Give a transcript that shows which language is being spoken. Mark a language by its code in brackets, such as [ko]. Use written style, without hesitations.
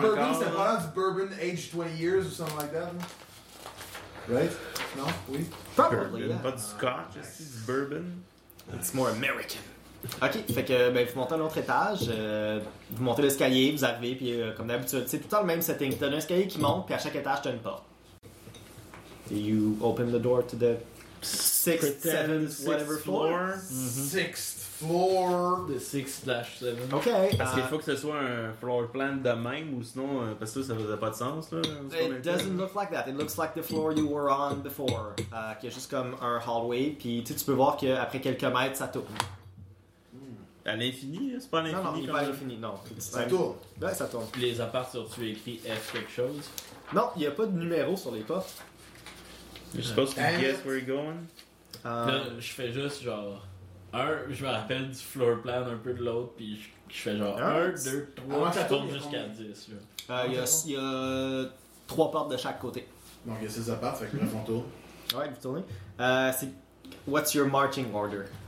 [en] Bourbon, [fr] c'est pas du bourbon [en] aged 20 years or something like that. Right? No? Oui? Probably, yeah. [fr] Pas du scotch, c'est du bourbon. [en] It's more American. [fr] OK, fait que ben vous montez à un autre étage, vous montez l'escalier, vous arrivez, puis comme d'habitude, c'est tout le temps le même setting. T'as un escalier qui monte, puis à chaque étage, t'as une porte. [en] You open the door to the sixth, seventh, whatever floor. Sixth floor. [fr] De 6/7. Ok. Parce qu'il faut que ce soit un floor plan de même ou sinon, parce que ça faisait pas de sens. Là, [en] it doesn't look like that. It looks like the floor you were on before. [fr] Qui est juste comme un hallway. Puis tu peux voir qu'après quelques mètres, ça tourne. À l'infini, c'est pas à l'infini. Non, non, quand pas même. À l'infini, non. Ça tourne. Ouais, ça tourne. Les apparts, tu as écrit F quelque chose? Non, il n'y a pas de numéro sur les portes. Je suppose que tu [en] guess where you're going? [fr] Je fais juste genre. Un, je me rappelle du floor plan un peu de l'autre, puis je fais genre 1, 2, 3, ça tourne jusqu'à 10. Il y a 3 portes de chaque côté. Donc il y a 6 apparts, fait que là, on tourne. Ouais, vous tournez. C'est. [en] What's your marching order?